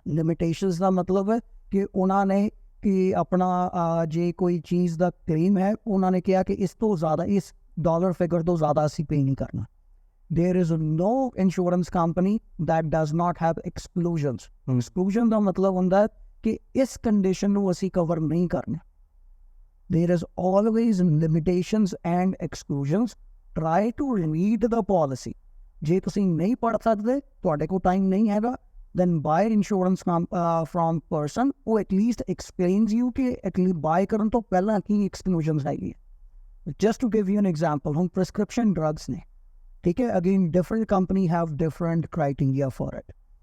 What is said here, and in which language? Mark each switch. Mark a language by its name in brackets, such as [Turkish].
[Punjabi] Limitations ਦਾ ਮਤਲਬ ਹੈ ਕਿ ਉਹਨਾਂ ਨੇ ਕਿ ਆਪਣਾ ਜੇ ਕੋਈ ਚੀਜ਼ ਦਾ ਕਲੇਮ ਹੈ ਉਹਨਾਂ ਨੇ ਕਿਹਾ ਕਿ ਇਸ ਤੋਂ ਜ਼ਿਆਦਾ, ਇਸ ਡਾਲਰ ਫਿਗਰ ਤੋਂ ਜ਼ਿਆਦਾ ਅਸੀਂ ਪੇ ਨਹੀਂ ਕਰਨਾ। [English] there is no insurance company that does not have exclusions। [Punjabi] exclusion ਦਾ ਮਤਲਬ ਹੁੰਦਾ ਹੈ ਕਿ ਇਸ ਕੰਡੀਸ਼ਨ ਨੂੰ ਅਸੀਂ ਕਵਰ ਨਹੀਂ ਕਰਨਾ। [English] There is always limitations and exclusions. Try to read the policy. [Punjabi] ਜੇ ਤੁਸੀਂ ਨਹੀਂ ਪੜ੍ਹ ਸਕਦੇ, ਤੁਹਾਡੇ ਕੋਲ ਟਾਈਮ ਨਹੀਂ ਹੈਗਾ, [English] then buy insurance from person who at least explains you [Punjabi] ਕਿ [English] at least [Punjabi] buy ਕਰਨ ਤੋਂ ਪਹਿਲਾਂ ਕੀ exclusions ਹੈਗੀ ਹੈ। [English] Just to give you an example, [Punjabi] ਹੁਣ [English] prescription drugs [Punjabi] ਨੇ, ਠੀਕ ਹੈ, [English] again different company have different criteria for it।